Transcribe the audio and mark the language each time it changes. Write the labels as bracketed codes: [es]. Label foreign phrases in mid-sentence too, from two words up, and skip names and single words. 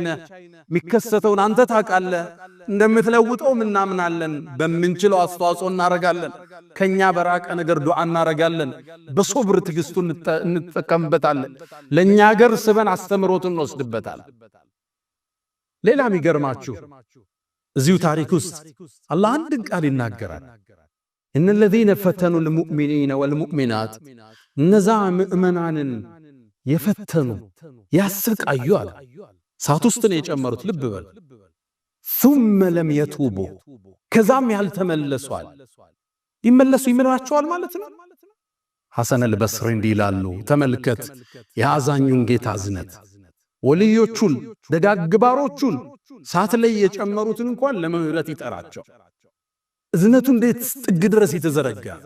[am] የሚከሰተውን አንተ ታውቃለህ፣ እንደምትለውጠው እናምናለን፣ በምንችለው አስተዋጽኦ እናረጋለን፣ ከኛ በራቀ ነገር ዱዓ እናረጋለን፣ በሶብር ትግስቱን እንጠቀምበታለን፣ ለኛ ሀገር ስበን አስተምሮትን እንወስድበታል። ሌላ የሚገርማችሁ እዚሁ ታሪክ ውስጥ አላህ አንድ ቃል ይናገራል። [ar] إن الذين فتنوا المؤمنين والمؤمنات، [am] እነዛ ምእመናንን የፈተኑ ያሰቃዩ አለ። ሳት ውስጥ ነው የጨመሩት። ልብ በል። [ar] ثم لم يتوبوا፣ [am] ከዛም ያልተመለሷል። ይመለሱ ይምራቸዋል ማለት ነው። ሐሰን አልበስሪ እንዲህ ይላሉ፣ ተመልከት የአዛኙን ጌታ እዝነት። ወልዮቹን ደጋግባሮቹን ሳት ላይ የጨመሩትን እንኳን ለምህረት ይጠራቸው። እዝነቱ እንዴት ጥግ ድረስ የተዘረጋ፣